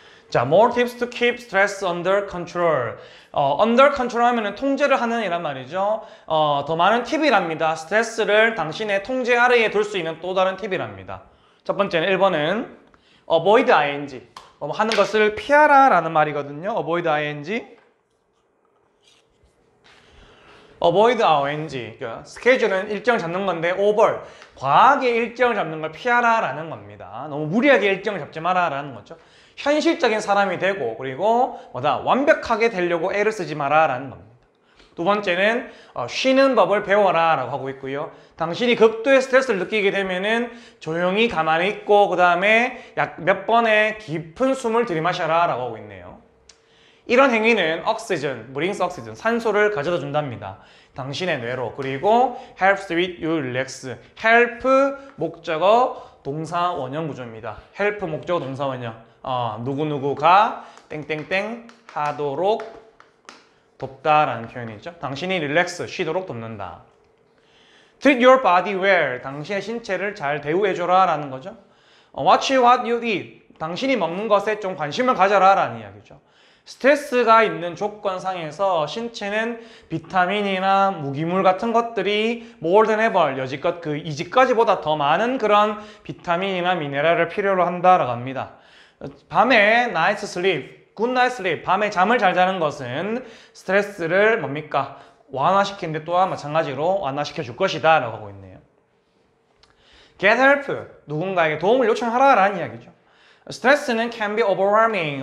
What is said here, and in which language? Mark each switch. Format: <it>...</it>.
<en>자, more tips to keep stress under control.</en> <ko>under control 하면은 통제를 하는 이란 말이죠. 더 많은 팁이랍니다. 스트레스를 당신의 통제 아래에 둘 수 있는 또 다른 팁이랍니다. 첫 번째는 1번은</ko> <en>avoid ing.</en> <ko>하는 것을 피하라 라는 말이거든요.</ko> <en>avoid ing. avoid ing.</en> <ko>그러니까 스케줄은 일정 잡는 건데 over. 과하게 일정을 잡는 걸 피하라 라는 겁니다. 너무 무리하게 일정을 잡지 마라 라는 거죠. 현실적인 사람이 되고 그리고 완벽하게 되려고 애를 쓰지 마라 라는 겁니다. 두 번째는 쉬는 법을 배워라 라고 하고 있고요. 당신이 극도의 스트레스를 느끼게 되면은 조용히 가만히 있고 그 다음에 약 몇 번의 깊은 숨을 들이마셔라 라고 하고 있네요. 이런 행위는</ko> <en>brings oxygen,</en> <ko>산소를 가져다 준답니다. 당신의 뇌로. 그리고</ko> <en>helps with you relax.</en> <ko>help 목적어 동사 원형 구조입니다. help 목적어 동사 원형. 누구누구가 땡땡땡 하도록 돕다라는 표현이죠. 당신이 릴렉스, 쉬도록 돕는다.</ko> <en>Treat your body well.</en> <ko>당신의 신체를 잘 대우해줘라 라는 거죠.</ko> <en>Watch what you eat.</en> <ko>당신이 먹는 것에 좀 관심을 가져라 라는 이야기죠. 스트레스가 있는 조건상에서 신체는 비타민이나 무기물 같은 것들이</ko> <en>more than ever,</en> <ko>여지껏 이제까지보다 더 많은 그런 비타민이나 미네랄을 필요로 한다라고 합니다. 밤에 night sleep,</ko> <en>good night sleep,</en> <ko>밤에 잠을 잘 자는 것은 스트레스를 뭡니까? 완화시키는데 또한 마찬가지로 완화시켜 줄 것이다 라고 하고 있네요.</ko> <en>Get help,</en> <ko>누군가에게 도움을 요청하라 라는 이야기죠. 스트레스는</ko> <en>can be overwhelming.</en>